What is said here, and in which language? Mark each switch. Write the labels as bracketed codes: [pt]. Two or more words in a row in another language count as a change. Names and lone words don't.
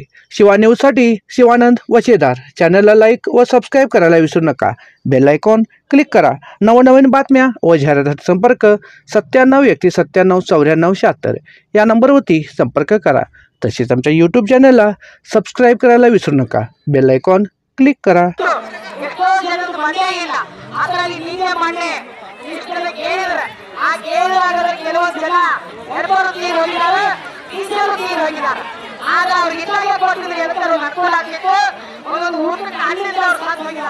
[mr] शिवा न्यूजसाठी शिवानंद वचेदार। चॅनलला लाईक व सबस्क्राईब करायला विसरू नका। [en] bell icon click [mr] करा। नवनवीन बातम्या व जाहिरातीसाठी संपर्क 97 या नंबरवरती संपर्क करा। तसेच आमच्या यूट्यूब चॅनलला सबस्क्राईब करायला विसरू नका। [en] bell icon click [mr] करा। [kn] ಆಗ ಅವ್ರಿಗೆ ಇಟ್ಲಾಗೆ ಕೊಟ್ಟಿದ್ರು ಎದಕ್ಕರು ಅನುಕೂಲ ಆಗ್ತಿತ್ತು, ಒಂದೊಂದು ಊಟಕ್ಕೆ ಹಣ್ಣಿಂದ ಅವ್ರು ಸಾಥ್ ಹೋಗಿದ್ದಾರೆ।